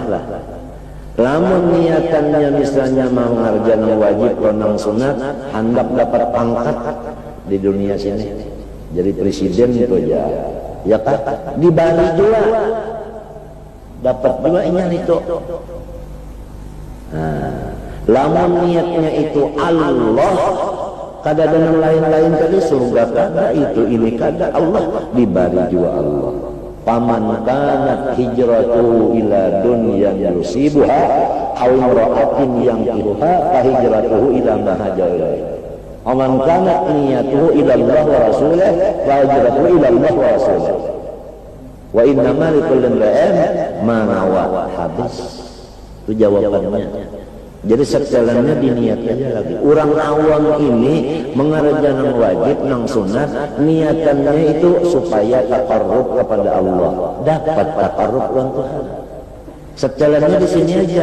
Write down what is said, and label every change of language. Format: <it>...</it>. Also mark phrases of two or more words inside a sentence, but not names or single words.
<bjn>Lamun niatannya misalnya mau mengerjakan wajib lawan sunat, hendak dapat pangkat di dunia sini jadi presiden itu aja ya kan, di Bali juga dapat juga ini itu. Nah, lamun niatnya itu Allah, kada ada yang lain-lain tadi surga kada, itu ini kada, Allah di Bali juga Allah.</bjn> <ar>فمن كانت هجرته إلى دنيا يصيبها أو امرأة ينكحها فهجرته إلى ما هاجر إليه. فمن كانت نيته إلى الله ورسوله وهجرته إلى الله ورسوله. وإنما لكل امرئ ما نوى.</ar> <bjn>Habis. Itu jawabannya. Jadi sejalannya diniat aja lagi. Orang awam ini mengerjakan wajib nang sunat, niatannya itu supaya taqarrub kepada Allah, dapat taqarrub dengan Tuhan. Sejalannya di sini aja.</bjn>